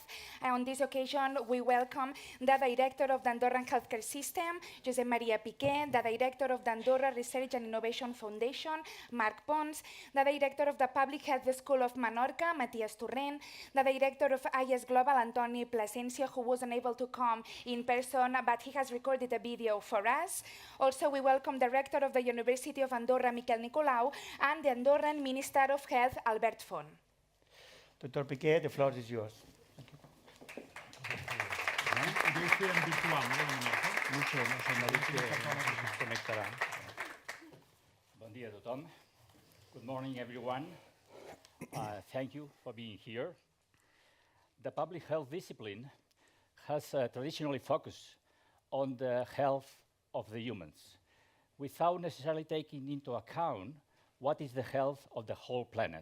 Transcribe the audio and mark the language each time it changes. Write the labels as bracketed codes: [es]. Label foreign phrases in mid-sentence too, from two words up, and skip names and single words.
[en] And on this occasion, we welcome the Director of the Andorran Healthcare System, Josep Maria Piqué, the Director of the Andorra Research and Innovation Foundation, Marc Pons, the Director of the Public Health School of Menorca, Matías Torrent, the Director of IS Global, Antoni Plasencia, who was unable to come in person, but he has recorded a video for us. Also, we welcome the Rector of the University of Andorra, Miquel Nicolau, and the Andorran Minister of Health, Albert Font. Dr. Piqué, the floor is yours. [ca] Bon dia a tothom. [en] Good morning, everyone. Thank you for being here. The public health discipline has traditionally focused on the health of the humans, without necessarily taking into account what is the health of the whole planet.